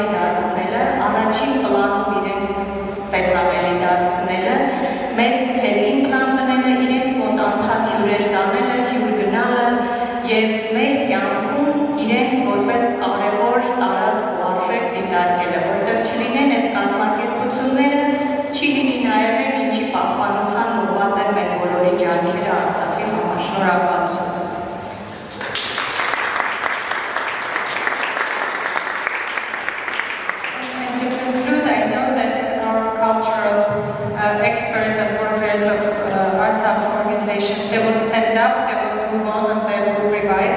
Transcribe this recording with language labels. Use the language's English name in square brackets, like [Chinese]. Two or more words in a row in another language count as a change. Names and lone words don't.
[Armenian] դարձնելը, առաջին պլանում իրենց տեսանելի դարձնելը, մեզ հետին պլան տնելը, իրենց մոտ անդադ հյուրեր տանելը, հյուր գնալը եւ մեր կյանքում իրենց որպես կարևոր տարածք ու արժեք դիտարկելը, որտեղ չլինեն այս կազմակերպությունները, չի լինի նաեւ այն ինչի պահպանության ուղղված են մեր բոլորի ջանքերը Արցախի համար։ Շնորհակալություն։ [English] And to conclude, I know that our cultural experts and workers of Artsakh organizations, they will stand up, they will move on, and they will revive.